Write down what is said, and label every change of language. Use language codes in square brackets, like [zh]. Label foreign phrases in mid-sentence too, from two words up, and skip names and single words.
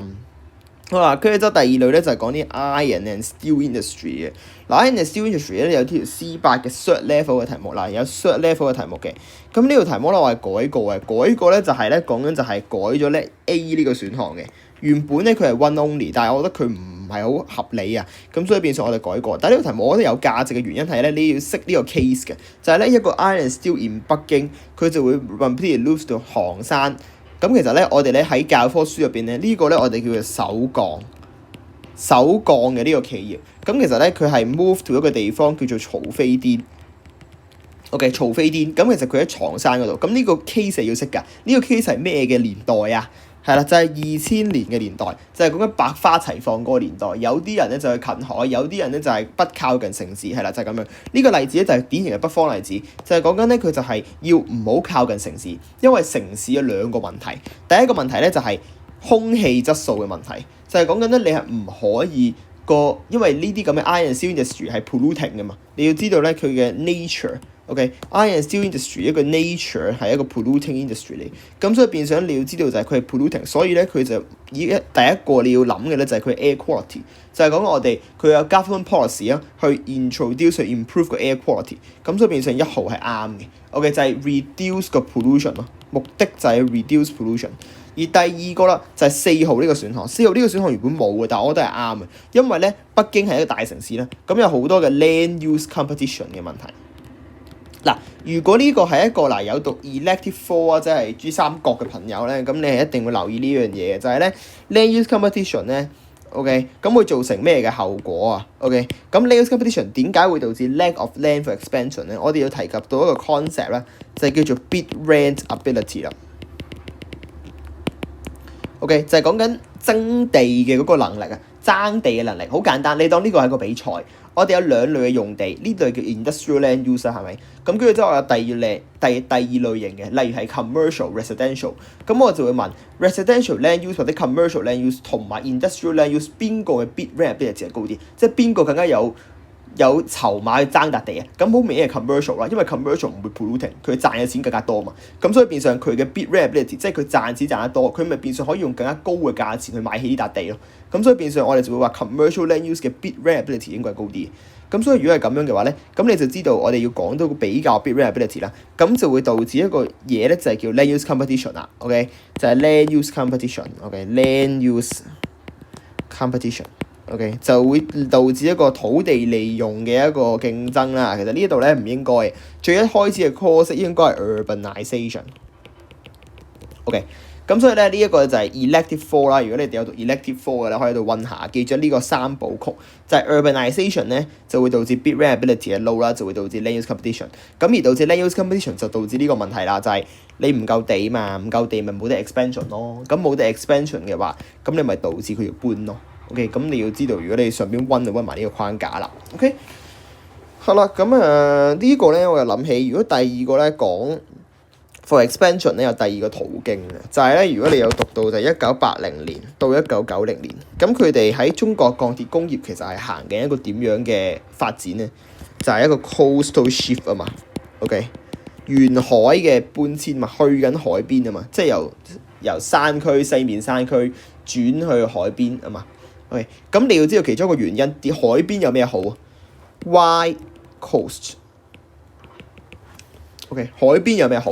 [yue] 好啦，跟住之後第二類咧就係講啲 [en] iron and steel industry [yue] 嘅。嗱 ， [en] iron and steel industry [yue] 咧有條 C8 嘅 [en] third level [yue] 嘅題目啦，有 [en] third level [yue] 嘅題目嘅。咁呢條題目咧我係改過嘅，改過咧就係咧講緊就係改咗咧 A 呢個選項嘅。原本咧佢係 [en] one only， [yue] 但係我覺得佢唔係好合理啊，咁所以變相我哋改過。但係呢個題目我覺得有價值嘅原因係咧，你要識呢個 case 嘅，就係咧一個 [en] iron and steel in [yue] 北京，佢就會 [en] repeatedly lose [yue] 到杭山。咁其實咧，我哋咧喺教科書入邊咧，呢個咧我哋叫做首鋼嘅呢個企業。咁其實咧，佢係 [en] move to [yue] 一個地方叫做曹飛甸。OK， 曹飛甸。咁其實佢喺床山嗰度。咁呢個 case 係要識㗎。呢個 case 係咩嘅年代啊？係啦，就係2000年嘅年代，就係講緊百花齊放嗰個年代。有啲人咧就係近海，有啲人咧就係不靠近城市，係啦，就係咁樣。呢個例子咧就係典型嘅北方例子，就係講緊咧佢就係要唔好靠近城市，因為城市有兩個問題。第一個問題咧就係空氣質素嘅問題，就係講緊咧你係唔可以因為呢啲咁嘅 [en] iron and steel industry [yue] 係 polluting 㗎嘛，你要知道咧佢嘅 nature。 OK， [en] iron and steel industry [yue] 一個 nature 係一個 [en] polluting industry [yue] 嚟，咁所以變相你要知道就係佢係 polluting，所以咧佢就第一個你要諗嘅咧就係佢 [en] air quality， [yue] 就係講我哋佢有 [en] government policy [yue] 啊，去 introduce 去 improve 個 [en] air quality， [yue] 咁所以變相1號係啱嘅。OK 就係 reduce 個 pollution 咯，目的就係 [en] reduce pollution。 [yue] 而第二個啦就係4號呢個選項，4號呢個選項原本冇嘅，但係我覺得係啱嘅，因為咧北京係一個大城市啦，咁有好多嘅 [en] land use competition [yue] 嘅問題。嗱，如果呢個係一個有讀 elective 科啊，即係珠三角嘅朋友咧，咁你係一定會留意呢樣嘢嘅，就係咧 [en] land use competition [yue] 咧 ，OK， 咁會造成咩嘅後果啊 ？OK， 咁 [en] land use competition [yue] 點解會導致 [en] lack of land for expansion [yue] 咧？我哋要提及到一個 concept 咧，就係叫做 [en] bid rent ability [yue] 啦。OK， 就係講緊爭地嘅嗰個能力啊，爭地嘅能力好簡單，你當呢個係個比賽。我哋有兩類嘅用地，呢類叫 [en] industrial land use [yue] 係咪？咁跟住之後我有第二類型嘅，例如係 [en] commercial residential。 [yue] 咁我就會問 [en] residential land use [yue] 或者 [en] commercial land use [yue] 同埋 [en] industrial land use [yue] 邊個嘅 [en] bid rent ability [yue] 係高啲？即係邊個更加有籌碼去爭笪地啊？咁好明顯係 commercial 啦，因為 commercial 唔會 polluting， 佢賺嘅錢更加多嘛。咁所以變相佢嘅 [en] bid rent ability， [yue] 即係佢賺錢賺得多，佢咪變相可以用更加高嘅價錢去買起呢笪地咯。咁所以變相我哋就會話 [en] commercial land use [yue] 嘅 [en] bid rent ability [yue] 應該係高啲。咁所以如果係咁樣嘅話咧，咁你就知道我哋要講到比較 [en] bid rent ability [yue] 啦，咁就會導致一個嘢咧就係叫 [en] land use competition [yue] 啦。OK， 就係 [en] land use competition。 [yue] OK， [en] land use competition。 [yue] OK， 就會導致一個土地利用嘅一個競爭啦。其實呢度咧唔應該，最一開始嘅 course 應該係 urbanization。OK， 咁所以咧呢一個就係 elective 科啦。如果你哋有讀 elective 科嘅咧，可以喺度溫下，記住呢個三部曲就係 urbanization 咧就會導致 [en] bid rent ability [yue] 嘅 low啦，就會導致 [en] land use competition。 [yue] 咁而導致 [en] land use competition [yue] 就導致呢個問題啦，就係你唔夠地嘛，唔夠地咪冇得 expansion 咯。咁冇得 expansion 嘅話，咁你咪導致佢要搬咯。OK， 咁你要知道，如果你上邊溫就溫埋呢個框架啦。OK， 好啦，咁呢個咧我又諗起，如果第二個咧講 [en] for expansion [yue] 咧有第二個途徑嘅，就係咧如果你有讀到就係1980年到1990年，咁佢哋喺中國鋼鐵工業其實係行緊一個點樣嘅發展咧？就係一個 [en] coastal shift [yue] 啊嘛。OK， 沿海嘅搬遷嘛，去緊海邊啊嘛，即係由山區西面山區轉去海邊啊嘛。OK， 咁你要知道其中一個原因，啲海邊有咩好啊 ？ [en] Wide coast。 [yue] OK， 海邊有咩好？